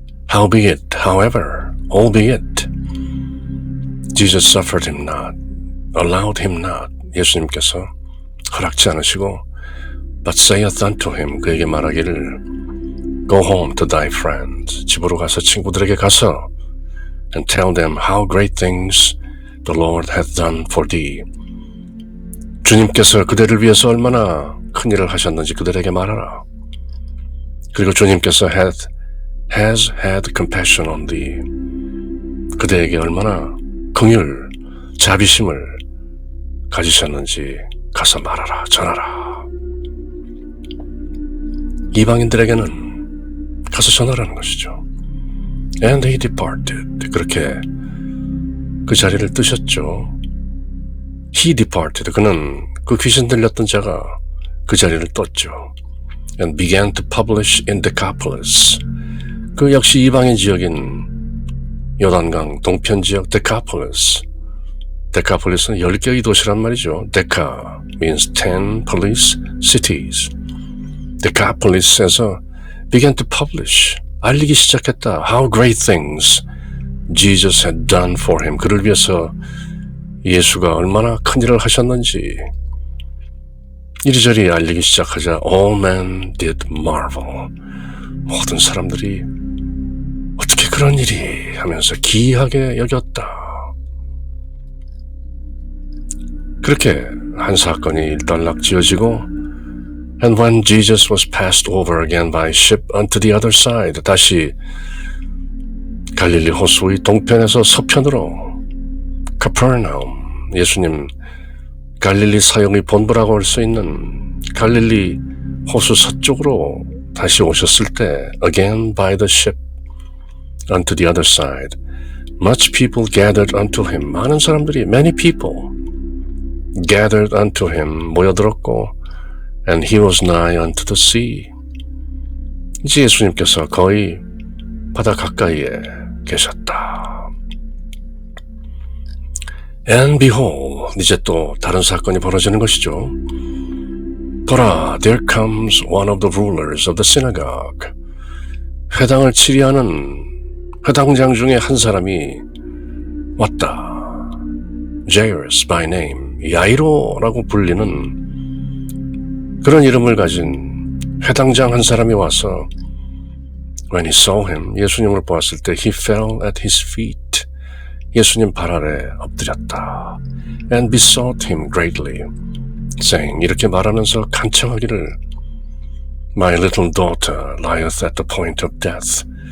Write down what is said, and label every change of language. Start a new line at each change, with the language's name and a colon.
English: Howbeit, however, albeit, Jesus suffered him not, allowed him not.
Korean: 예수님께서 허락지 않으시고
English: But saith unto him,
Korean: 그에게 말하기를
English: Go home to thy friends.
Korean: 집으로 가서 친구들에게 가서
English: And tell them how great things the Lord hath done for thee.
Korean: 주님께서 그대를 위해서 얼마나 큰 일을 하셨는지 그들에게 말하라. 그리고 주님께서
English: has had compassion on thee.
Korean: 그대에게 얼마나 긍휼, 자비심을 가지셨는지 가서 말하라, 전하라. 이방인들에게는 가서 전하라는 것이죠.
English: And he departed.
Korean: 그렇게 그 자리를 뜨셨죠.
English: He departed.
Korean: 그는 그 귀신 들렸던 자가 그 자리를 떴죠.
English: And began to publish in Decapolis.
Korean: 그 역시 이방인 지역인 요단강 동편 지역 Decapolis. Decapolis는 10개의 도시란 말이죠.
English: Deca means 10 police cities.
Korean: Decapolis에서
English: began to publish.
Korean: 알리기 시작했다.
English: How great things Jesus had done for him.
Korean: 그를 위해서 예수가 얼마나 큰 일을 하셨는지 이리저리 알리기 시작하자
English: All men did marvel.
Korean: 모든 사람들이 어떻게 그런 일이 하면서 기이하게 여겼다. 그렇게 한 사건이 일단락지어지고
English: And when Jesus was passed over again by ship unto the other side,
Korean: 다시 갈릴리 호수의 동편에서 서편으로 카퍼나움, 예수님 갈릴리 사형의 본부라고 할 수 있는 갈릴리 호수 서쪽으로 다시 오셨을 때
English: again by the ship unto the other side, much people gathered unto him.
Korean: 많은 사람들이
English: many people gathered unto him
Korean: 모여들었고
English: And he was nigh unto the sea.
Korean: 이제 예수님께서 거의 바다 가까이에 계셨다.
English: And behold,
Korean: 이제 또 다른 사건이 벌어지는 것이죠. 보라,
English: there comes one of the rulers of the synagogue.
Korean: 회당을 치리하는 회당장 중에 한 사람이 왔다.
English: Jairus by name,
Korean: 야이로라고 불리는 그런 이름을 가진 회당장 한 사람이 와서
English: When he saw him,
Korean: 예수님을 보았을 때
English: He fell at his feet.
Korean: 예수님 발 아래 엎드렸다.
English: And besought him greatly, saying,
Korean: 이렇게 말하면서 간청하기를
English: My little daughter lieth at the point of death.